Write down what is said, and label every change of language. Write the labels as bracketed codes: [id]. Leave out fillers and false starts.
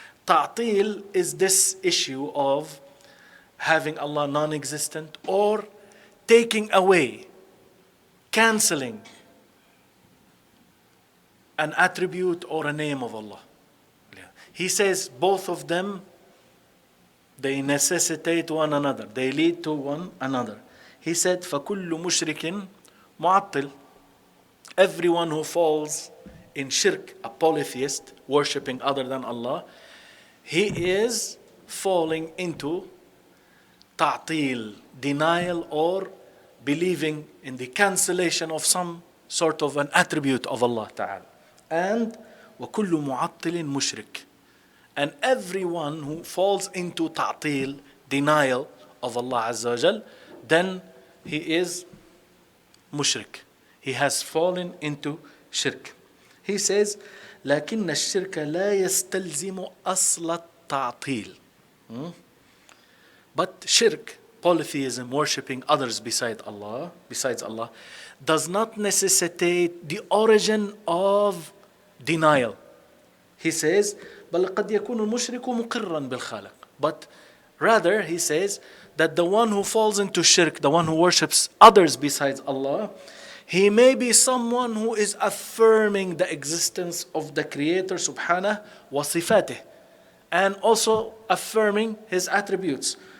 [en] ta'til is this issue of having Allah non-existent or taking away, canceling an attribute or a name of Allah. He says both of them, they necessitate one another. They lead to one another. He said, [ar] فَكُلُّ مُشْرِكٍ مُعَطِّلٍ. [en] Everyone who falls in shirk, a polytheist, worshipping other than Allah, he is falling into ta'til, denial, or believing in the cancellation of some sort of an attribute of Allah Ta'ala. And [ar] وَكُلُّ مُعَطِّلٍ مُشْرِكٍ. [en] And everyone who falls into ta'til, denial of Allah Azza wa Jal, then he is mushrik. He has fallen into shirk. He says, [ar] لكن الشرك لا يستلزم أصل التعطيل. [en] But shirk, polytheism, worshipping others besides Allah, does not necessitate the origin of denial. He says, [ar] بل قد يكون المشرك مقرا بالخالق. [en] But rather, he says that the one who falls into shirk, the one who worships others besides Allah, he may be someone who is affirming the existence of the Creator subhanahu wa sifatih, and also affirming his attributes.